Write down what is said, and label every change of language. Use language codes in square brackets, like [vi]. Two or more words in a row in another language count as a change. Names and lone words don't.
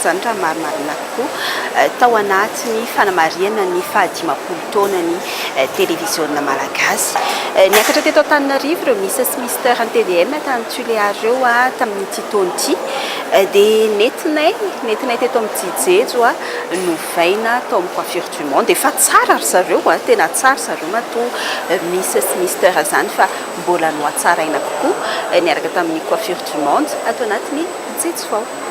[mg] zany raha marimarina kokoa tao anatin'ny fanamariana ny 15 taona ny télévisionna malagasy niakatra teto Antananarivo ireo Miss sy Mister ny TVM tany Toliara ireo tamin'ity taona ity dia nentinay teto amin'ny jijejo novaina tao amin'ny coiffure du monde efa tsara ry zareo tena tsara zareo matoa Miss sy Mister zany fa mbola no atsaraina kokoa niaraka tamin'ny coiffure du monde ato anatin'ny jijejo vao.